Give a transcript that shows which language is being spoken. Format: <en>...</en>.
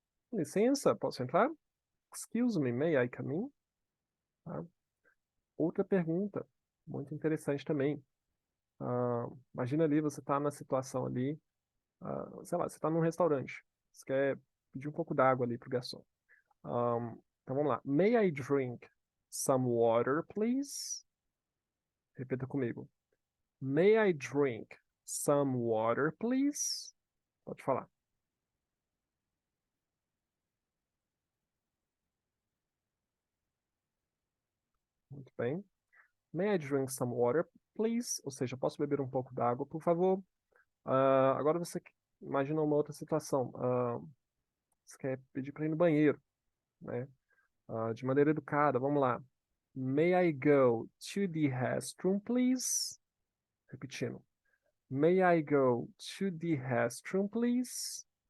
<pt>Com licença, posso entrar?</pt> <en>Excuse me, may I come in? Tá?</en> <pt>Outra pergunta, muito interessante também. Imagina ali, você está na situação ali, sei lá, você está num restaurante, você quer pedir um pouco d'água ali pro garçom. Então vamos lá.</pt> <en>May I drink some water, please?</en> <pt>Repita comigo.</pt> <en>May I drink some water, please?</en> <pt>Pode falar. Muito bem.</pt> <en>May I drink some water, please?</en> <pt>Ou seja, posso beber um pouco d'água, por favor? Agora você imagina uma outra situação. Você quer pedir para ir no banheiro, né? De maneira educada, vamos lá.</pt> <en>May I go to the restroom, please? Repetindo. May I go to the restroom, please?</en>